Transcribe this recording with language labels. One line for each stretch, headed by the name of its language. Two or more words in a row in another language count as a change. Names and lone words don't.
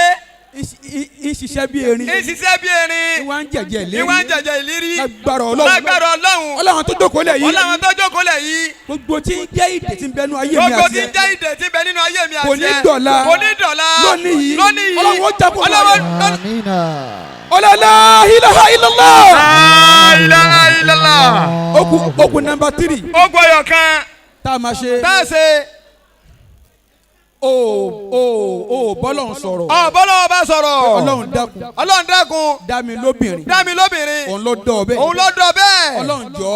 Yoruba: ń ṣiṣẹ́ bí erin. ń ṣiṣẹ́ bí erin. ìwà ń jẹ̀jẹ̀ ìlérí. ìwà ń jẹ̀jẹ̀ ìlérí. lágbára Ọlọ́run. lágbára Ọlọ́run. Ọlọ́run tó jókòó lẹ̀ yìí. Ọlọ́run tó jókòó lẹ̀ yìí. gbogbo tí ń jẹ́ ìdè tí ń bẹnu ayé mi àti ẹ. gbogbo tí ń jẹ́ ìdè tí ń bẹ nínú ayé mi àti ẹ. kò ní dọ̀la. kò ní dọ̀la. lónìí yìí. lónìí yìí. Ọlọ́run ó jábọ̀ Ọlọ́run. Amina.
Arabic: لا إله إلا الله. لا إله إلا الله.
Yoruba: okun nọ́mbà 3. ó gbọ́yọ̀ kan. tá a máa ṣe. tá a ṣe. bọ́lọ̀ ń sọ̀rọ̀. bọ́lọ̀ bá sọ̀rọ̀. Ọlọ́run dákun. Ọlọ́run dákun. dá mi lóbìnrin. dá mi lóbìnrin. òun ló dọ̀ bẹ́ẹ̀. òun ló dọ̀ bẹ́ẹ̀. Ọlọ́run jọ̀ọ́.